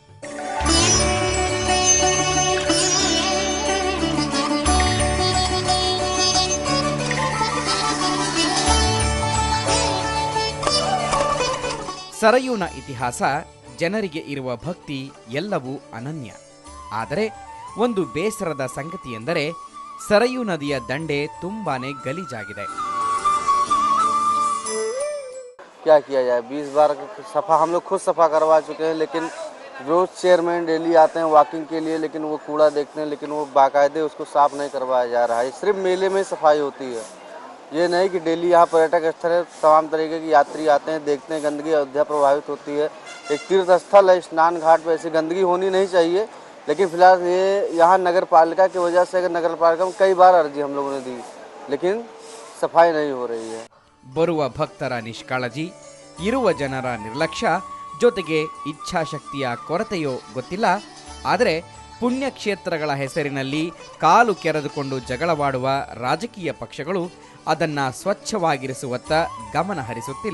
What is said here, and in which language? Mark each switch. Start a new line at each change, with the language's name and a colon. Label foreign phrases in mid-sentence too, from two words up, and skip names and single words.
Kannada: ಸರಯೂನ ಇತಿಹಾಸ, ಜನರಿಗೆ ಇರುವ ಭಕ್ತಿ ಎಲ್ಲವೂ ಅನನ್ಯ. ಆದರೆ ಒಂದು ಬೇಸರದ ಸಂಗತಿ ಎಂದರೆ ಸರಯೂ ನದಿಯ ದಂಡೆ ತುಂಬಾನೇ ಗಲೀಜಾಗಿದೆ.
Hindi: क्या किया जाए, 20 बार सफा हम लोग खुद सफा करवा चुके हैं, लेकिन रोज चेयरमैन डेली आते हैं वॉकिंग के लिए, लेकिन वो कूड़ा देखते हैं, लेकिन वो बाकायदे उसको साफ नहीं करवाया जा रहा है. सिर्फ मेले में सफाई होती है, ये नहीं कि डेली यहाँ पर्यटक स्थल है, तमाम तरीके के यात्री आते हैं, देखते हैं, गंदगी अयोध्या प्रभावित होती है. एक तीर्थ स्थल है, स्नान घाट पर ऐसी गंदगी होनी नहीं चाहिए, लेकिन फिलहाल ये यहाँ नगर पालिका की वजह से नगर पालिका में कई बार अर्जी हम लोगों ने दी, लेकिन सफाई नहीं हो रही है.
Kannada: ಬರುವ ಭಕ್ತರ ನಿಷ್ಕಾಳಜಿ, ಇರುವ ಜನರ ನಿರ್ಲಕ್ಷ್ಯ, ಜೊತೆಗೆ ಇಚ್ಛಾಶಕ್ತಿಯ ಕೊರತೆಯೋ ಗೊತ್ತಿಲ್ಲ. ಆದರೆ ಪುಣ್ಯಕ್ಷೇತ್ರಗಳ ಹೆಸರಿನಲ್ಲಿ ಕಾಲು ಕೆರೆದುಕೊಂಡು ಜಗಳವಾಡುವ ರಾಜಕೀಯ ಪಕ್ಷಗಳು ಅದನ್ನ ಸ್ವಚ್ಛವಾಗಿರಿಸುವತ್ತ ಗಮನ ಹರಿಸುತ್ತಿಲ್ಲ.